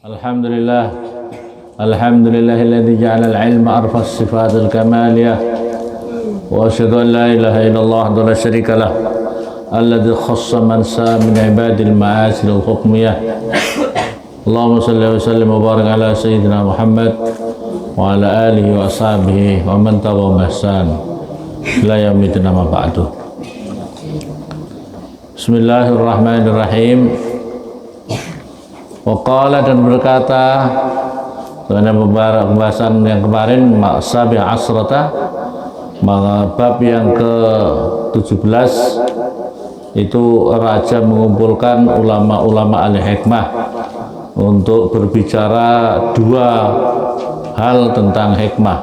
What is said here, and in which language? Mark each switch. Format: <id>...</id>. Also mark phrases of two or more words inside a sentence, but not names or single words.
<ar>Alhamdulillah. الحمد لله الذي جعل العلم أرفع الصفات الكمالية. وأشهد أن لا إله إلا الله ولا شريك له. الذي خص من شاء من عباد المعاصي الحكمية. اللهم صل وسلم وبارك على سيدنا محمد وعلى آله وأصحابه ومن تبعهم بإحسان إلى يوم ما بعد. Bismillahirrahmanirrahim.</ar> <id>Waqala dan berkata karena pembahasan yang kemarin</id> <ar>سابع عشرة</ar> <id>bab yang ke-17 itu raja mengumpulkan ulama-ulama ahli hikmah untuk berbicara dua hal tentang hikmah.</id>